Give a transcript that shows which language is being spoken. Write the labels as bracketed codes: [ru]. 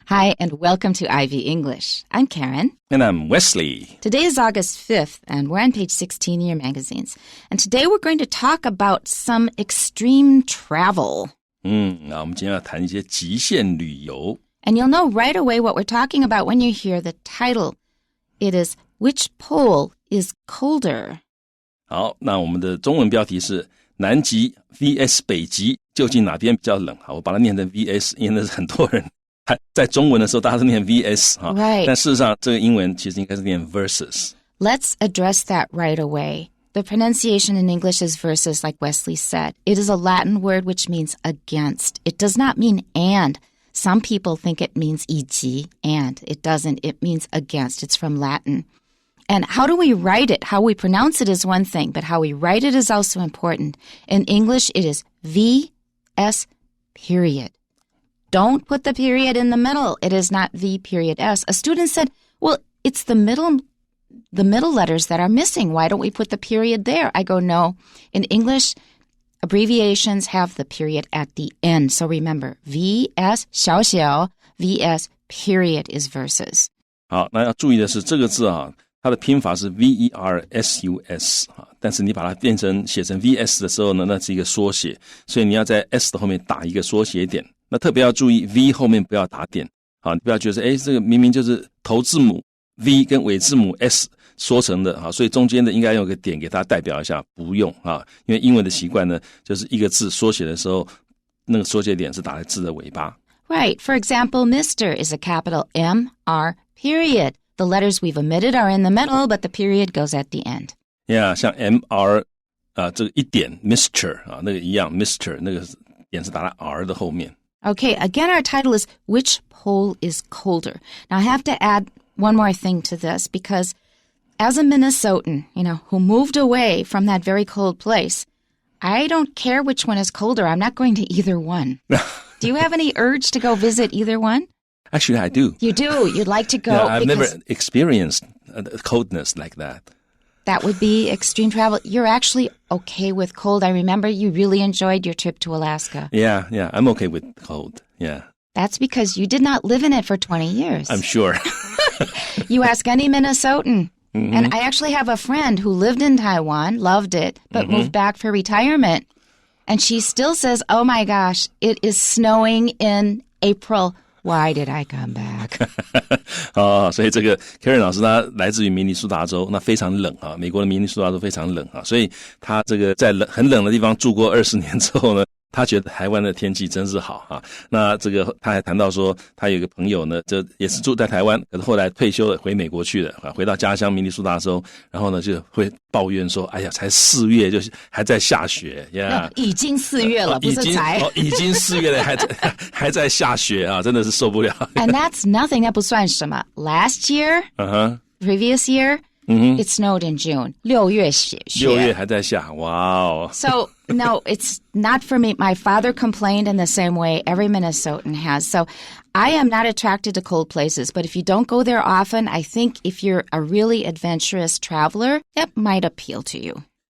[en] Hi, and welcome to Ivy English. I'm Karen. And I'm Wesley. Today is August 5th, and we're on page 16 in your magazines. And today we're going to talk about some extreme travel. [zh] 那我们今天要谈一些极限旅游。 [en] And you'll know right away what we're talking about when you hear the title. It is, Which Pole is Colder? [zh] 好，那我们的中文标题是南极 vs 北极，究竟哪边比较冷？好，我把它念成 vs， 因为那是很多人在中文的时候大家是念 vs 哈， [en] Right. [zh] 但事实上这个英文其实应该是念 versus. [en] Let's address that right away. The pronunciation in English is versus, like Wesley said. It is a Latin word which means against. It does not mean and. Some people think it means 以及 and. It doesn't. It means against. It's from Latin. And how do we write it? How we pronounce it is one thing, but how we write it is also important. In English, it is V-S period. Don't put the period in the middle. It is not V period S. A student said, well, it's the middle letters that are missing. Why don't we put the period there? I go, no. In English, abbreviations have the period at the end. So remember, VS 小小 VS period is versus. [zh] 好，那要注意的是这个字啊，它的拼法是 versus 啊，但是你把它写成 vs 的时候呢，那是一个缩写，所以你要在 s 的后面打一个缩写点。那特别要注意 v 后面不要打点，好，你不要觉得这个明明就是头字母 v 跟尾字母 s 缩成的，好，所以中间的应该用个点给它代表一下，不用啊，因为英文的习惯呢，就是一个字缩写的时候，那个缩写点是打在字的尾巴。 [en] Right. For example, Mr. is a capital M-R period. The letters we've omitted are in the middle, but the period goes at the end. [zh] Yeah, 像 M-R 这个一点 Mr 啊，那个一样 Mr 那个点是打在 R 的后面。 [en] Okay, again, our title is Which Pole is Colder? Now, I have to add one more thing to this because as a Minnesotan, who moved away from that very cold place, I don't care which one is colder. I'm not going to either one. Do you have any urge to go visit either one? Actually, I do. You do? You'd like to go? Yeah, I've never experienced coldness like that. That would be extreme travel. You're actually okay with cold. I remember you really enjoyed your trip to Alaska. Yeah, I'm okay with cold. Yeah. That's because you did not live in it for 20 years. I'm sure. You ask any Minnesotan. Mm-hmm. And I actually have a friend who lived in Taiwan, loved it, but moved back for retirement. And she still says, oh my gosh, it is snowing in April. Why did I come back? [zh] 所以这个 Karen 老师他来自于明尼苏达州，那非常冷啊，美国的明尼苏达州非常冷啊，所以他这个在很冷的地方住过20年之后呢，他觉得台湾的天气真是好啊。那这个他还谈到说，他有一个朋友呢，这也是住在台湾，可是后来退休了，回美国去了，回到家乡明尼苏达州，然后呢就会抱怨说，哎呀，才4月就还在下雪呀，已经4月了，不是才，已经4月了，还在下雪啊，真的是受不了。 [en] And that's nothing， [zh] 那不算什么。 [en] Last year, previous year, it snowed in June. [zh] 6月雪，6月还在下，哇哦。 [en] So no, it's not for me. My father complained in the same way every Minnesotan has. So I am not attracted to cold places, but if you don't go there often, I think if you're a really adventurous traveler, it might appeal to you.